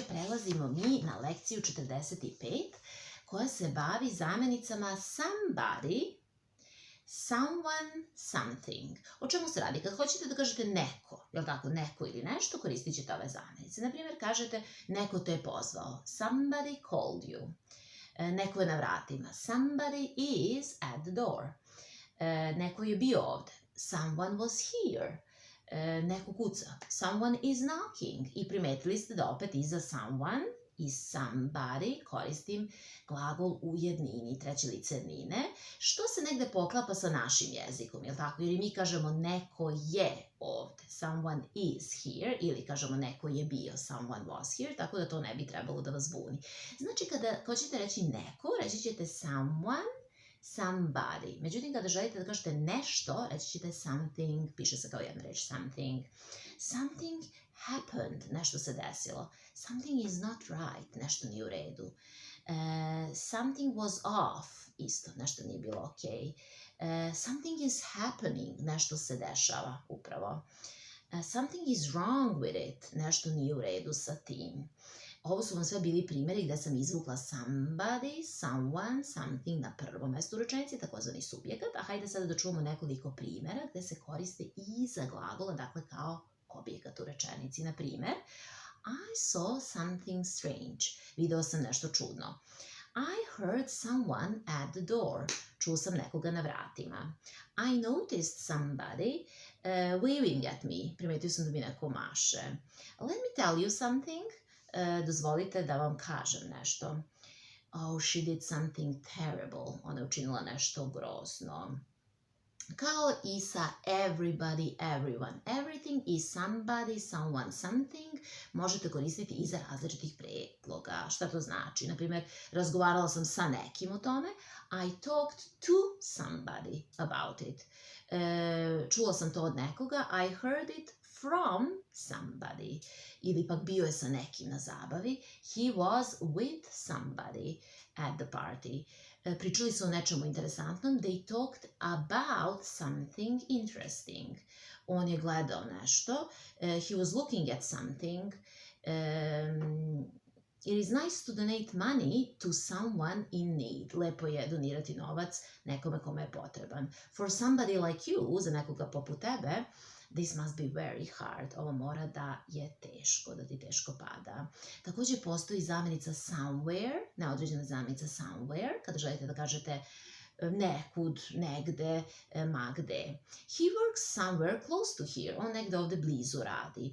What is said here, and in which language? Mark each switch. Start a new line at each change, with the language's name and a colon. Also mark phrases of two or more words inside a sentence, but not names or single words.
Serbian: Prelazimo mi na lekciju 45 koja se bavi zamenicama
English: somebody, someone, something.
Serbian: O čemu se radi? Kad hoćete da kažete neko, jel tako, neko ili nešto, koristit ćete ove zamenice. Naprimjer, kažete neko te je pozvao.
English: Somebody called you.
Serbian: Neko je na vratima.
English: Somebody is at the door.
Serbian: Neko je bio ovde.
English: Someone was here.
Serbian: Neko kuca.
English: Someone is knocking.
Serbian: I primetili ste da opet iza someone i somebody koristim glagol u jednini, treće lice jednine, što se negde poklapa sa našim jezikom, jel tako? Jer mi kažemo neko je ovde,
English: someone is here,
Serbian: ili kažemo neko je bio,
English: someone was here,
Serbian: tako da to ne bi trebalo da vas buni. Znači, kada hoćete reći neko, reći ćete
English: someone, somebody.
Serbian: Međutim, kada želite da kažete nešto, reći ćete something, piše se kao jedna reč, something.
English: Something happened,
Serbian: nešto se desilo.
English: Something is not right,
Serbian: nešto nije u redu.
English: Something was off,
Serbian: isto, nešto nije bilo okej.
English: Something is happening,
Serbian: nešto se dešava upravo.
English: Something is wrong with it,
Serbian: nešto nije u redu sa tim. Ovo su vam sve bili primjeri gde sam izvukla
English: somebody, someone, something
Serbian: na prvom mestu u rečenici, takozvani subjekat, a hajde sada da čujemo nekoliko primjera gde se koriste iza glagola, dakle kao objekat u rečenici. Na primjer,
English: I saw something strange.
Serbian: Video sam nešto čudno.
English: I heard someone at the door.
Serbian: Čuo sam nekoga na vratima.
English: I noticed somebody waving at me.
Serbian: Primetio sam da mi neko maše.
English: Let me tell you something.
Serbian: Dozvolite da vam kažem nešto.
English: Oh, she did something terrible.
Serbian: Ona je učinila nešto grozno. Kao i sa
English: everybody, everyone. Everything is somebody, someone, something.
Serbian: Možete koristiti i za različitih predloga. Šta to znači? Naprimjer, razgovarala sam sa nekim o tome.
English: I talked to somebody about it.
Serbian: Čula sam to od nekoga.
English: I heard it from somebody.
Serbian: Ili pak bio je sa nekim na zabavi.
English: He was with somebody at the party.
Serbian: Pričali su o nečemu interesantnom.
English: They talked about something interesting.
Serbian: On je gledao nešto.
English: He was looking at something. It is nice to donate money to someone in need.
Serbian: Lepo je donirati novac nekome kome je potreban.
English: For somebody like you,
Serbian: za nekoga poput tebe,
English: this must be very hard.
Serbian: Ovo mora da je teško, da ti teško pada. Također postoji zamjenica somewhere, neodređena zamjenica somewhere, kada želite da kažete nekud, negde, ma gde.
English: He works somewhere close to here.
Serbian: On negde ovde blizu radi.